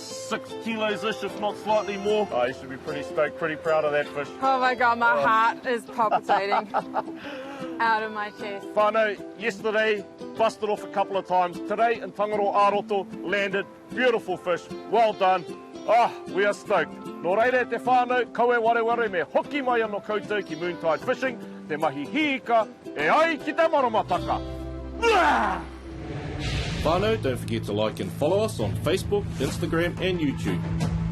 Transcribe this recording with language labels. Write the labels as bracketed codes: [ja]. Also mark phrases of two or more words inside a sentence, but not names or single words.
[en] 6 kilos-ish, if not slightly more. Oh, you should be pretty stoked, pretty proud of that fish. Oh my God, my heart is palpitating out of my chest. Whānau, yesterday, busted off a couple of times. Today, in Tangaroa-ā-mua, landed. Beautiful fish. Well done. Oh, we are stoked. [mi] Nō reire te whānau, kaue wareware me hoki mai anō koutou ki Moontide Fishing, te mahi hiika, e ai ki te maramataka. [en] Whānau, don't forget to like and follow us on Facebook, Instagram and YouTube.